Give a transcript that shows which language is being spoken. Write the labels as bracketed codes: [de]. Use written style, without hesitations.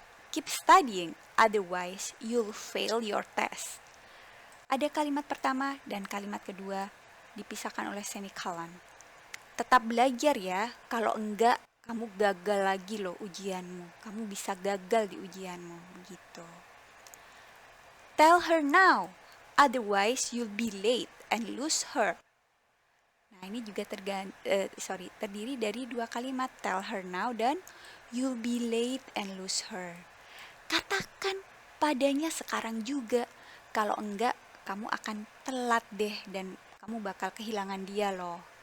[en] Keep studying, otherwise you'll fail your test. [id] Ada kalimat pertama dan kalimat kedua dipisahkan oleh semikolon. Tetap belajar ya, kalau enggak kamu gagal lagi loh ujianmu. Kamu bisa gagal di ujianmu, begitu. [en] Tell her now, otherwise you'll be late and lose her. [id] Nah, ini juga terdiri dari dua kalimat, [en] tell her now [id] dan [en] you'll be late and lose her. [id] Katakan padanya sekarang juga. Kalau enggak, kamu akan telat deh dan kamu bakal kehilangan dia loh.